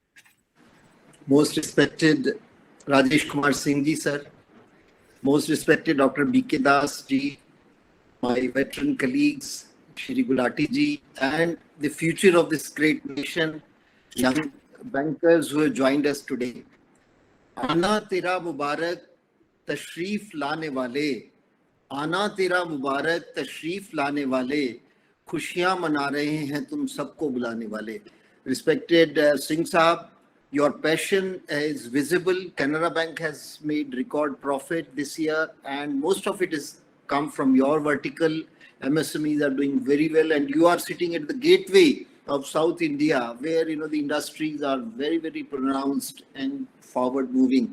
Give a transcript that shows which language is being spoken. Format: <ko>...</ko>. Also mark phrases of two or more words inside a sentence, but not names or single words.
<en>Most respected Rajesh Kumar Singh ji, sir. Most respected Dr. B.K. Das ji, my veteran colleagues, Shri Gulati ji, and the future of this great nation, young bankers who have joined us today.</en> <hi>आना तेरा मुबारक तशरीफ़ लाने वाले, आना तेरा मुबारक तशरीफ़ लाने वाले, खुशियां मना रहे हैं तुम सबको बुलाने वाले.</hi> <en>Respected Singh Sahab, your passion is visible. Canara Bank has made record profit this year, and most of it has come from your vertical. MSMEs are doing very well, and you are sitting at the gateway of South India, where the industries are very, very pronounced and forward moving.</en>